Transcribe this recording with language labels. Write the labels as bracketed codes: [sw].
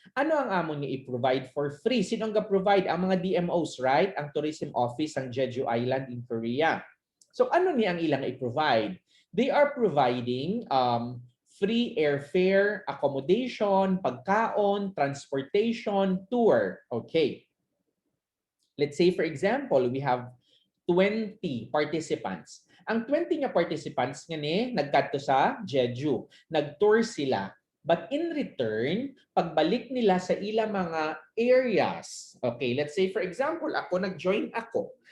[hil] Ano ang amon nga i-provide for free? Sino ang ga-provide? Ang mga DMOs, right? Ang Tourism Office ng Jeju Island in Korea. So ano niya ang ilang i-provide? [en] They are providing free airfare, accommodation, pagkaon, transportation, tour. Okay. Let's say for example, we have 20 participants. [hil] Ang 20 nga participants nga ni nagkadto sa Jeju. Nag-tour sila. [en] But in return, [hil] pagbalik nila sa ilang mga [en] areas, okay, let's say for example, [hil] ako nag-join ako.